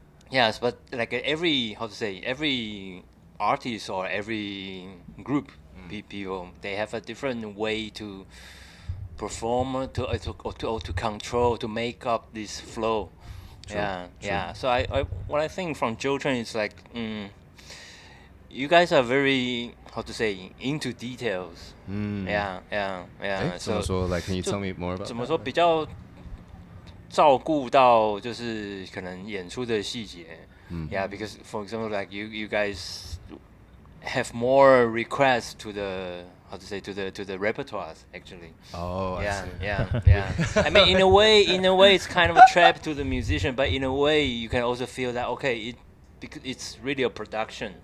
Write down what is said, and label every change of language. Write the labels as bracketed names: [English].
[English] Yes, but like every artist or every group people, they have a different way to perform, to control, to make up this flow. True, Yeah, true. yeah. So what I think from Joe Trane is like, you guys are very into details. Yeah. [Chinese] 怎么 [English] 说 like can you tell me more about [Chinese] 怎么 [English] that? [Chinese] 说比较照顾到就是可能演出的细节。 [English] Yeah, because for example, like you guys have more requests to the to the repertoires actually. Oh, I see. Yeah. I mean, in a way, it's kind of a trap to the musician, but in a way, you can also feel that because it's really a production.